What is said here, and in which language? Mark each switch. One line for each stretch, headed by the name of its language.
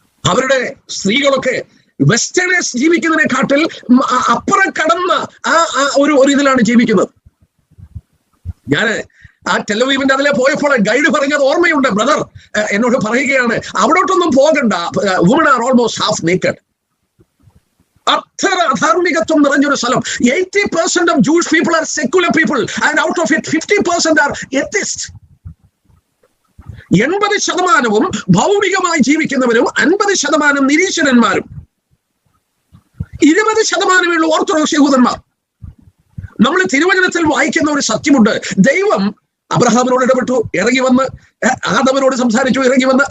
Malayalam: അവരുടെ സ്ത്രീകളൊക്കെ വെസ്റ്റേണേഴ്സ് ജീവിക്കുന്നതിനെക്കാട്ടിൽ അപ്പുറം കടന്ന ഒരു ഇതിലാണ് ജീവിക്കുന്നത്. ഞാന് ആ ടെല്ലവീവിന്റെ അതിലെ പോയപ്പോൾ ഗൈഡ് പറഞ്ഞത് ഓർമ്മയുണ്ട്. ബ്രദർ എന്നോട് പറയുകയാണ്, അവിടോട്ടൊന്നും പോകണ്ട,
English: Woman are almost half naked.
Malayalam: അത്ര അധാർമികത്വം നിറഞ്ഞൊരു സ്ഥലം.
English: 80% of Jewish people are secular people and out of it 50% are atheists.
Malayalam: 80% ഭൗമികമായി ജീവിക്കുന്നവരും 50% നിരീശ്വരന്മാരും, 20% orthodox യഹൂദന്മാർ. നമ്മൾ തിരുവചനത്തിൽ വായിക്കുന്ന ഒരു സത്യമുണ്ട്. ദൈവം അബ്രഹാമിനോട് ഇടപെട്ടു, ഇറങ്ങി വന്ന് ആദമിനോട് സംസാരിച്ചു, ഇറങ്ങി വന്ന്.